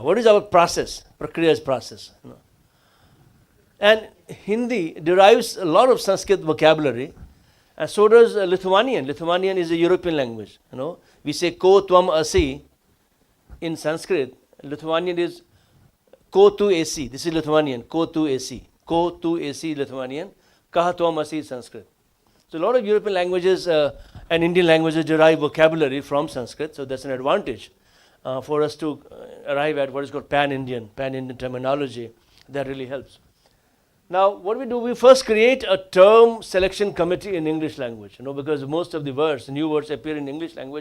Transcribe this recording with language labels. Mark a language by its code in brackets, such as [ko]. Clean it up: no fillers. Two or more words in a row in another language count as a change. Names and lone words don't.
[en] What is our process? Prakriya is process. And Hindi derives a lot of Sanskrit vocabulary, and so does Lithuanian. Lithuanian is a European language. We say [sa] ko tvam asi. [en] In Sanskrit, Lithuanian is [lt] ko tu asi. [en] This is Lithuanian, [lt] ko tu asi. Ko tu asi Lithuanian, [sa] kaha tvam asi [lt] Sanskrit. [en] So a lot of European languages and Indian languages derive vocabulary from Sanskrit, so that's an advantage for us to arrive at what is called pan-Indian terminology. That really helps. Now, what do? We first create a term selection committee in English language, because most of the words, new words appear in English language.